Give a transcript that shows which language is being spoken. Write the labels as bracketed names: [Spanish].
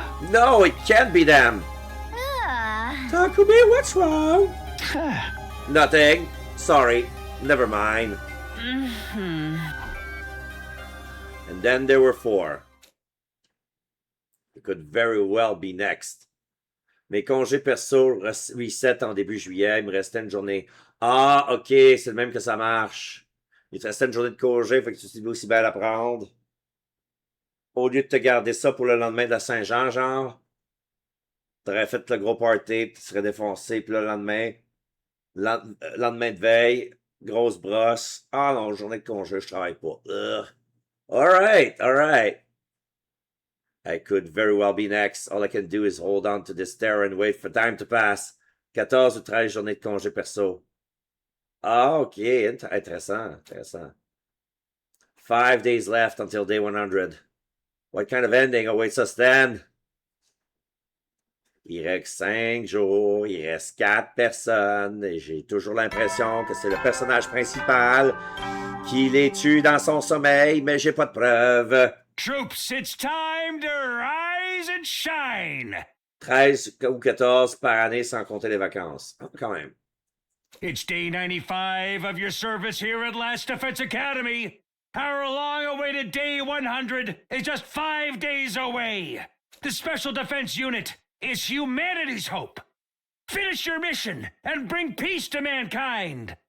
[English] No, it can't be them. Takumi, what's wrong? Nothing. Sorry. Never mind. And then there were 4. It could very well be next. [French] Mes congés perso reset en début juillet. Il me restait une journée. Ah, ok, c'est le même que ça marche. Il te restait une journée de congé, fait que tu t'es aussi bien à prendre. Au lieu de te garder ça pour le lendemain de la Saint-Jean, genre, t'aurais fait le gros party, puis tu serais défoncé, puis le lendemain, lendemain de veille, grosse brosse. Ah non, journée de congé, je travaille pas. [English] Ugh. Alright, alright. I could very well be next. All I can do is hold on to this terror and wait for time to pass. [French] 14 ou 13 journées de congé perso. Ah, ok, intéressant, intéressant. [English] 5 days left until day 100. What kind of ending awaits us then? [French] Il reste 5 jours, il reste 4 personnes, et j'ai toujours l'impression que c'est le personnage principal qui les tue dans son sommeil, mais j'ai pas de preuves. [English] Troops, it's time to rise and shine! [French] 13 ou 14 par année sans compter les vacances. Quand même. [English] It's day 95 of your service here at Last Defense Academy. Our long-awaited Day 100 is just 5 days away. The Special Defense Unit is humanity's hope. Finish your mission and bring peace to mankind.